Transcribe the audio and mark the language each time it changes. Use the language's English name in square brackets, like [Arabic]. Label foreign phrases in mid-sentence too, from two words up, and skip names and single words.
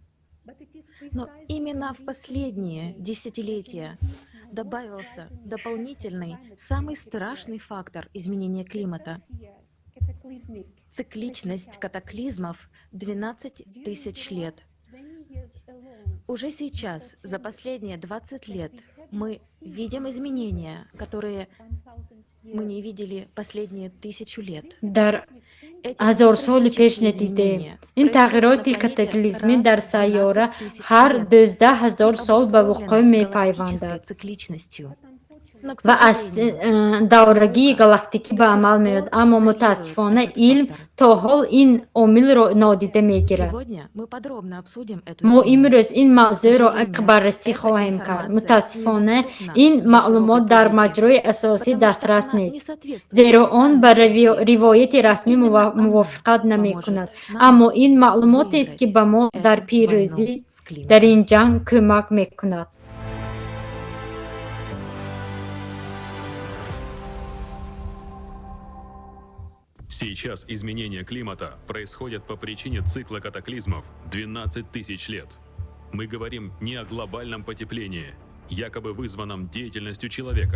[Russian] Но именно в последние десятилетия добавился дополнительный, самый страшный фактор изменения климата — цикличность катаклизмов 12 тысяч лет. Уже сейчас, за последние 20 лет, мы видим изменения, которые мы не видели последние 1000 лет. [Persian] در 1000 سال پیش ندیده این تغییرات کاتاکلیزمی در سیاره هر 12000 سال به وقوع می‌پیوندد و از دورگی گالاکتیکی به عمل میاد، اما متاسفانه علم تا حال این عامل را نادیده میگیرد. ما امروز این موضوع را بررسی خواهیم کرد. متاسفانه این معلومات در مجرای اساسی دسترس نیست، زیرا آن به روایت رسمی موافقت نمی کند، اما این معلومات است که به ما در پیروزی در این جنگ کمک می کند. [Russian] Сейчас изменения климата происходят по причине цикла катаклизмов 12 тысяч лет. Мы говорим не о глобальном потеплении, якобы вызванном деятельностью человека.